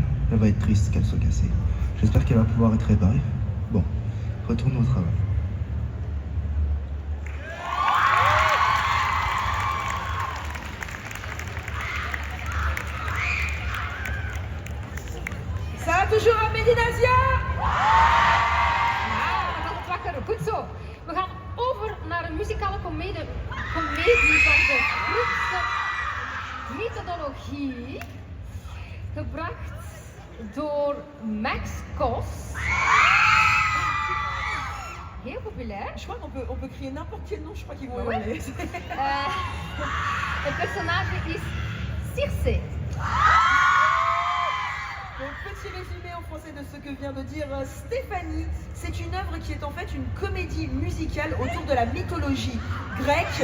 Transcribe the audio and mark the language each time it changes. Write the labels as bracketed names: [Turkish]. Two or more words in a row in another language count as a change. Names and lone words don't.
[French] Elle va être triste qu'elle soit cassée. J'espère qu'elle va pouvoir être réparée. Bon, retourne au travail. Ça va toujours à Medinazia? [Dutch] Ja, dan gaat het wakker. Goed zo. We gaan over naar een muzikale komedie van de Griekse mythologie. Gebracht door Max Kos. Heel populair. [French] Je crois qu'on peut crier n'importe quel nom, je crois qu'ils vont Ouais. hurler. [Dutch] Het personnage is Circe. [French] Donc, petit résumé en français de ce que vient de dire Stéphanie. C'est une œuvre qui est en fait une comédie musicale autour de la mythologie grecque.